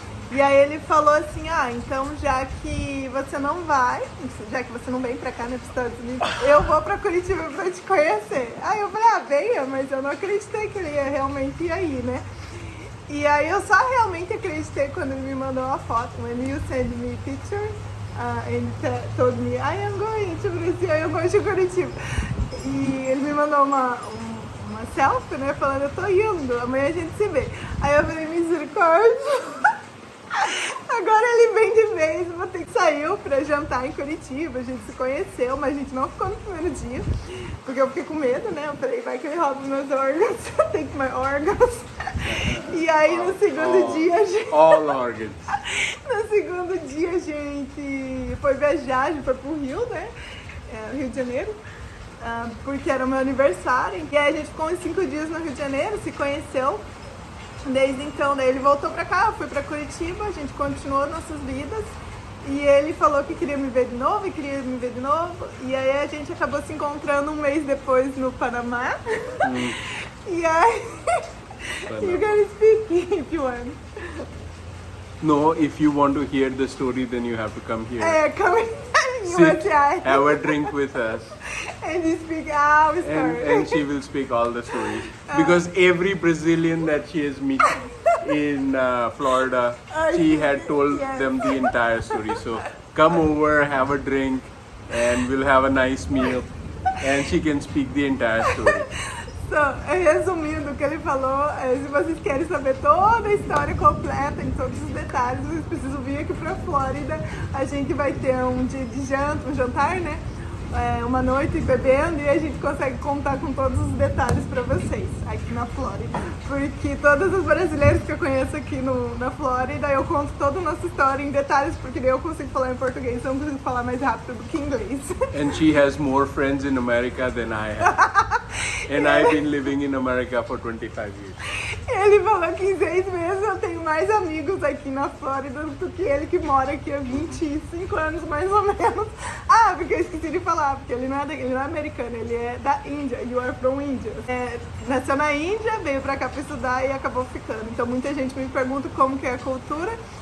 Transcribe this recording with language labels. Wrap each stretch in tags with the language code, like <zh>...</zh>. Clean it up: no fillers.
<pt>E aí ele falou assim, então já que você não vai, já que você não vem pra cá, né, pros Estados Unidos, eu vou pra Curitiba pra te conhecer. Aí eu falei, venha, mas eu não acreditei que ele ia realmente ir aí, né? E aí eu só realmente acreditei quando ele me mandou uma foto.</pt> <en>When you send me picture, and told me, I am going to Brazil,</en> <pt>eu vou de Curitiba. E ele me mandou uma selfie, né, falando, eu tô indo, amanhã a gente se vê. Aí eu falei, misericórdia. Agora ele vem de vez, vou ter que sair pra jantar em Curitiba, a gente se conheceu, mas a gente não ficou no primeiro dia, porque eu fiquei com medo, né? Eu falei, vai que ele rouba meus órgãos,</pt> <en>take my organs.</en> <pt>E aí no segundo dia a gente...</pt> <en>All organs.</en> <pt>No segundo dia a gente foi viajar, a gente foi pro Rio, né? Rio de Janeiro. Porque era o meu aniversário. E aí a gente ficou uns 5 dias no Rio de Janeiro, se conheceu. Desde então, daí ele voltou pra cá, eu fui pra Curitiba, a gente continuou nossas vidas. E ele falou que queria me ver de novo, e aí a gente acabou se encontrando um mês depois no Panamá. E aí...</pt> <en>You can speak if you want. No, if you want to hear the story, then you have to come here. Come in Sit, USA. have a drink with us. And you speak our story. And she will speak all the stories. Because every Brazilian that she has met in Florida, she had told them the entire story. So come over, have a drink, and we'll have a nice meal. And she can speak the entire story.</en> <pt>So, resumindo o que ele falou, se vocês querem saber toda a história completa, em todos os detalhes, vocês precisam vir aqui pra Flórida. A gente vai ter um dia de janta, um jantar, né? Uma noite bebendo e a gente consegue contar com todos os detalhes pra vocês aqui na Flórida. Porque todos os brasileiros que eu conheço aqui na Flórida, eu conto toda a nossa história em detalhes, porque daí eu consigo falar em português, eu não consigo falar mais rápido do que em inglês.</pt> <en>And she has more friends in America than I have. And I've been living in America for 25 years.</en> <pt>Ele falou que em 6 meses eu tenho mais amigos aqui na Flórida do que ele que mora aqui há 25 anos, mais ou menos. Porque eu esqueci de falar, porque ele não é americano, ele é da Índia.</pt> <en>You are from India.</en> <pt>Nasceu na Índia, veio pra cá pra estudar e acabou ficando. Então muita gente me pergunta como que é a cultura.</pt>